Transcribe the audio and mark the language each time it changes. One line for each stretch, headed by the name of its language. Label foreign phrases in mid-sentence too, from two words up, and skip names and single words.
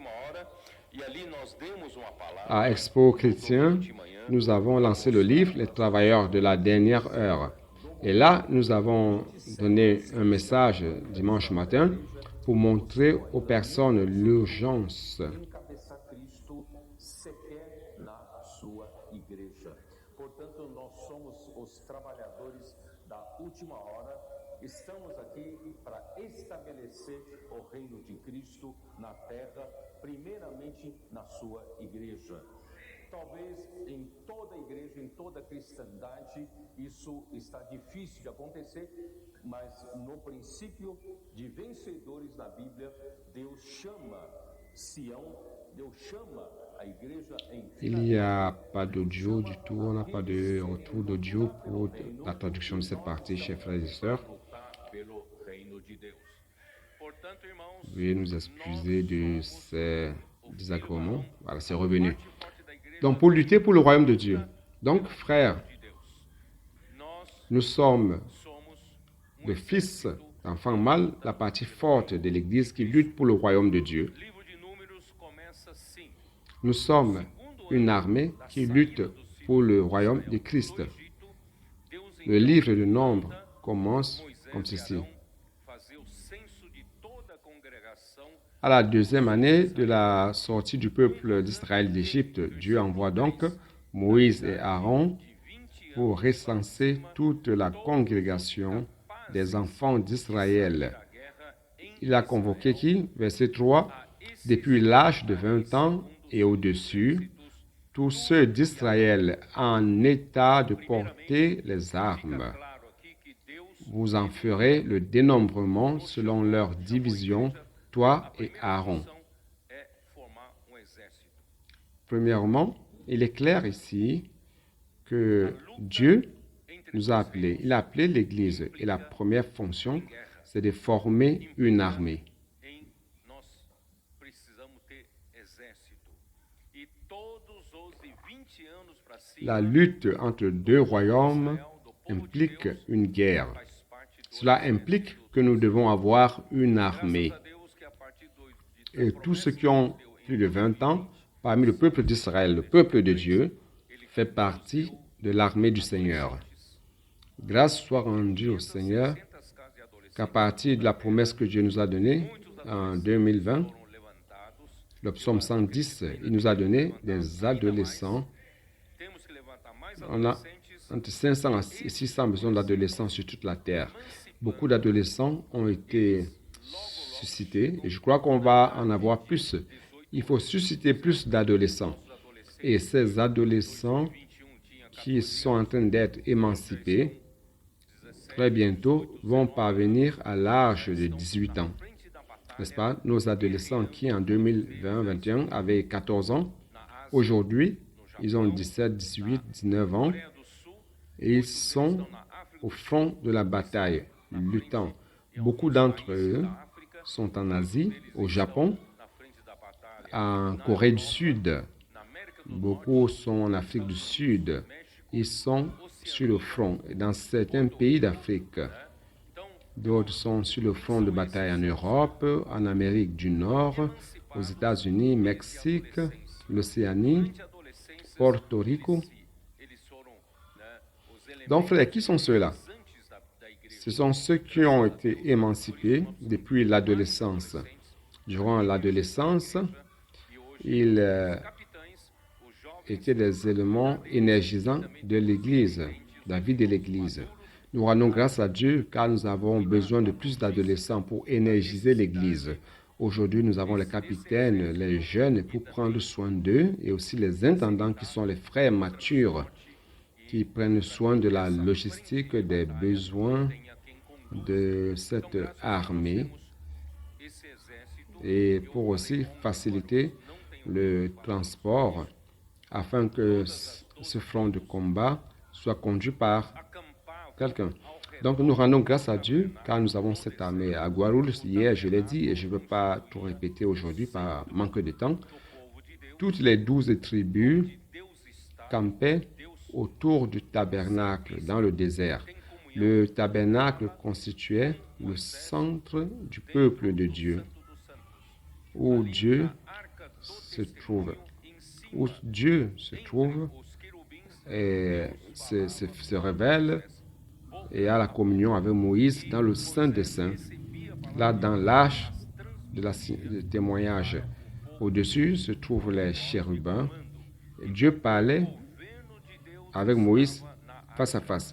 French: À Expo Chrétien, nous avons lancé le livre « Les travailleurs de la dernière heure ». Et là, nous avons donné un message dimanche matin pour montrer aux personnes l'urgence.
Portuguese: Estamos aqui para estabelecer o reino de Cristo na terra, primeiramente na sua igreja. Talvez em toda igreja, em toda cristandade, isso está difícil de acontecer, mas no princípio de vencedores da Bíblia, Deus chama Sião, Deus chama a igreja em
French: Il n'y a pas d'audio du tout, on n'a pas de retour d'audio pour la traduction de cette partie, chers frères et sœurs.
Portuguese: lutar pelo reino de Deus. Portanto, irmãos,
French: Veuillez nous excuser de ces désagréments. Voilà, c'est revenu. Donc, pour lutter pour le royaume de Dieu. Donc, frères,
Portuguese: de Deus. Nós
French: nous sommes
Portuguese: somos
French: le fils d'enfants mâles, la partie forte de l'Église qui lutte pour le royaume de Dieu.
Portuguese: O livro de Números começa assim.
French: Nous sommes une armée qui lutte pour le royaume de Christ.
Portuguese: No Egito, Deus
French: Le livre de Nombres commence comme
Portuguese: Moisés e
French: ceci.
Portuguese: Arão fazer o censo de toda a congregação.
French: À la deuxième année de la sortie du peuple d'Israël d'Égypte, Dieu envoie donc Moïse et Aaron pour recenser toute la congrégation des enfants d'Israël. Il a convoqué qui? Verset 3. Depuis l'âge de 20 ans et au-dessus, tous ceux d'Israël en état de porter les armes.
Portuguese: Claro aqui que Deus
French: Vous en ferez le dénombrement selon leur division, toi et Aaron.
Portuguese: é formar exército.
French: Premièrement, il est clair ici que Dieu nous a appelés. Il a appelé l'Église et la première fonction, c'est de former une armée.
Portuguese: Nós precisamos ter exército. E todos os 20 anos para cima,
French: La lutte entre deux royaumes implique une guerre.
Portuguese: faz parte do
French: Cela implique que nous devons avoir une armée.
Portuguese: Graças a Deus que a partir do
French: Et tous ceux qui ont plus de 20 ans, parmi le peuple d'Israël, le peuple de Dieu, fait partie de l'armée du Seigneur. Grâce soit rendue au Seigneur qu'à partir de la promesse que Dieu nous a donnée en 2020,
Portuguese: foram levantados,
French: le psaume 110, il nous a donné des adolescents.
Portuguese: temos que levantar mais
French: On a
Portuguese: adolescentes
French: entre 500 et 600 millions d'adolescents sur toute la terre. Beaucoup d'adolescents ont été suscités et je crois qu'on va en avoir plus. Il faut susciter plus d'adolescents. Et ces adolescents
Portuguese: 21 tinha
French: qui sont en train d'être émancipés, très bientôt, vont parvenir à l'âge de 18 ans.
Portuguese: frente da batalha
French: N'est-ce pas? Nos adolescents qui en 2020-21 avaient 14 ans, aujourd'hui, ils ont 17, 18, 19 ans
Portuguese: do Sul,
French: et ils sont au front de la bataille, luttant. Beaucoup d'entre eux sont en Asie, au Japon,
Portuguese: na frente da batalha,
French: en Corée du Sud.
Portuguese: na América do
French: Beaucoup sont en Afrique du Sud. Ils sont sur le front. Et dans certains pays d'Afrique,
Portuguese: Então,
French: d'autres sont sur le front de bataille en Europe, en Amérique du Nord, aux États-Unis, Mexique, l'Océanie,
Portuguese: de adolescência,
French: Porto Rico.
Portuguese: eles foram, os elementos
French: Donc, frères, qui sont ceux-là?
Portuguese: antes da igreja.
French: Ce sont ceux qui ont été émancipés depuis l'adolescence. Durant l'adolescence, ils
Portuguese: Capitães, os jovens
French: étaient des éléments énergisants de l'Église, de la vie de l'Église. Nous rendons grâce à Dieu car nous avons besoin de plus d'adolescents pour énergiser l'Église. Aujourd'hui, nous avons les capitaines, les jeunes pour prendre soin d'eux et aussi les intendants qui sont les frères matures qui prennent soin de la logistique des besoins de cette armée
Portuguese: esse exército
French: et pour aussi faciliter le transport afin que ce front de combat soit conduit par
Portuguese: acampava
French: quelqu'un. Donc nous rendons grâce à Dieu car nous avons cette armée. À Guarulhos, hier, je l'ai dit et je ne veux pas tout répéter aujourd'hui par manque de temps. Toutes les 12 tribus
Portuguese: Deus está
French: campaient autour du tabernacle dans le désert. Le tabernacle constituait le centre du peuple de Dieu, où Dieu se trouve. Où Dieu se trouve
Portuguese: os querubins
French: et se révèle et a la communion avec Moïse dans le Saint des Saints, là dans l'arche de témoignage. Au-dessus se trouvent les chérubins. Et Dieu parlait avec Moïse face à face.